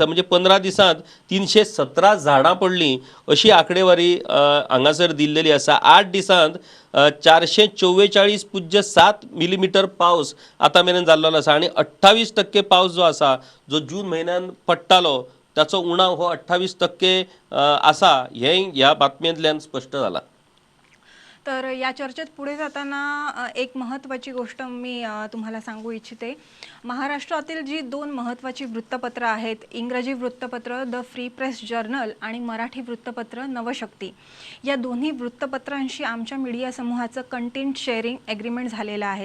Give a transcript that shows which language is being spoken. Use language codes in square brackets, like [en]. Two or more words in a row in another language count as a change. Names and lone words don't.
[kok] म्हणजे 15 दिसांत 317 झाडां पडलीं अशी आंकडेवारी हांगासर दिल्लेली आसा. 8 दिसांत 444.7 मिलीमीटर पावस आतां मेरेन जाल्लो आसा आणि 28% पावस जो आसा जो जून म्हयन्यान पडटालो ताचो उणाव हो 28% आसा. हें ह्या बातमेंतल्यान स्पश्ट जालां. [mr] तर या चर्चेत पुढे जाताना एक महत्त्वाची गोष्ट मी तुम्हाला सांगू इच्छिते. महाराष्ट्रातील जी 2 महत्त्वाची वृत्तपत्र आहेत, इंग्रजी वृत्तपत्र द फ्री प्रेस जर्नल आणि मराठी वृत्तपत्र नवशक्ती, या दोन्ही वृत्तपत्रांशी आमच्या मीडिया समूहाचं [en] content sharing agreement [mr] झालेलं आहे.